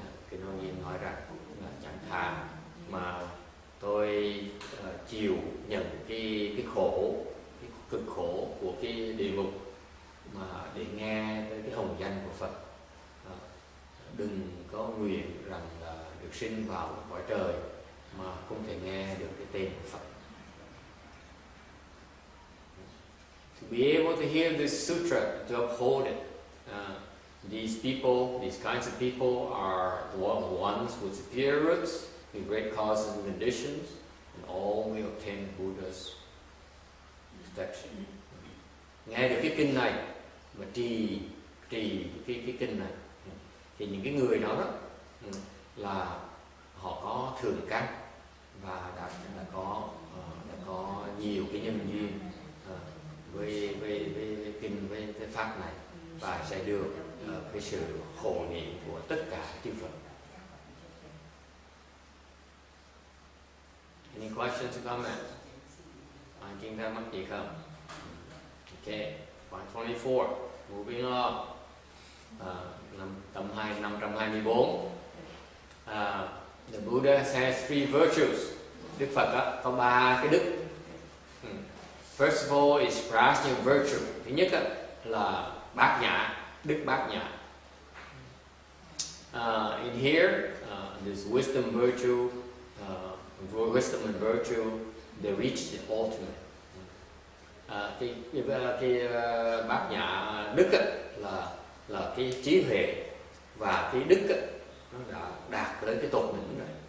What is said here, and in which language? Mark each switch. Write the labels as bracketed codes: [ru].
[vi] Cái nói gì nói rằng chẳng thà mà tôi chịu nhận cái khổ, cái cực khổ của cái địa ngục mà để nghe tới cái hồng danh của Phật. Đừng có nguyện rằng là được sinh vào cõi trời mà không thể nghe được cái tên của Phật. [en] To be able to hear this sutra, to uphold it, these kinds of people are the ones with superior roots, with great causes and conditions, and all will obtain Buddha's protection. [vi] Nghe được cái kinh này mà trì cái kinh này thì những cái người đó là họ có thường căn và đã có nhiều cái nhân duyên với kinh với cái pháp này và sẽ được cái sự hộ niệm của tất cả chư Phật. [en] Any questions or comments? [vi] Ai kinh thắc mắc gì không? [en] Okay, 524. Moving on. [vi] Tầm 524. [en] The Buddha has 3 virtues. [vi] Đức Phật đó, có 3 cái đức. [en] First of all is prajna virtue. [vi] Thứ nhất là bát nhã, đức bát nhã. [en] In here, this wisdom virtue, wisdom and virtue, they reach the ultimate. [vi] Cái bát nhã đức là cái trí huệ và cái đức nó đã đạt tới cái tột đỉnh rồi.